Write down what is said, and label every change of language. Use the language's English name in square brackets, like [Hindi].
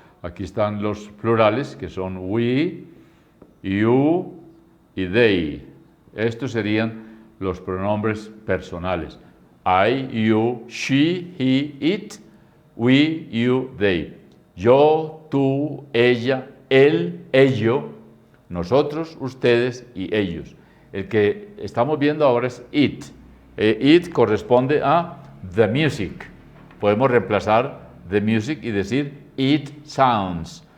[Spanish] Aquí están los plurales, que son [English] we, you y they. [Spanish] Estos serían los pronombres personales. [English] I, you, she, he, it, we, you, they. [Spanish] Yo, tú, ella, él, ello, nosotros, ustedes y ellos. El que estamos viendo ahora es it. [English] It corresponde a the music. [Spanish] Podemos reemplazar [English] the music [Spanish] y decir [English] it sounds.